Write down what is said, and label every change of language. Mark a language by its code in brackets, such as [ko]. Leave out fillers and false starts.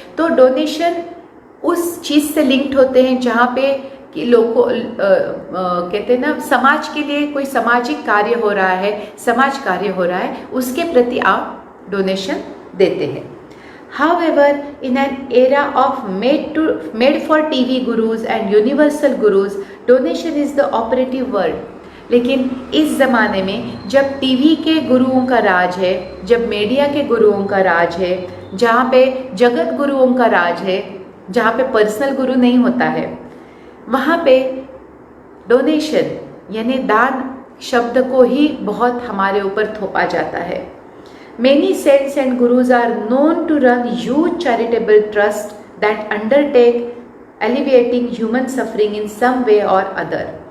[hi] तो डोनेशन उस चीज़ से लिंक्ड होते हैं जहाँ पे कि लोगों कहते हैं ना, समाज के लिए कोई सामाजिक कार्य हो रहा है, समाज कार्य हो रहा है, उसके प्रति आप डोनेशन देते हैं। [en] However, in an era of made for TV gurus and universal gurus, donation is the operative word. [hi] लेकिन इस ज़माने में जब टीवी के गुरुओं का राज है, जब मीडिया के गुरुओं का राज है, जहाँ पे जगत गुरुओं का राज है, जहाँ पे पर्सनल गुरु नहीं होता है, वहाँ पे डोनेशन यानी दान शब्द को ही बहुत हमारे ऊपर थोपा जाता है। [en] Many saints and gurus are known to run huge charitable trusts that undertake alleviating human suffering in some way or other.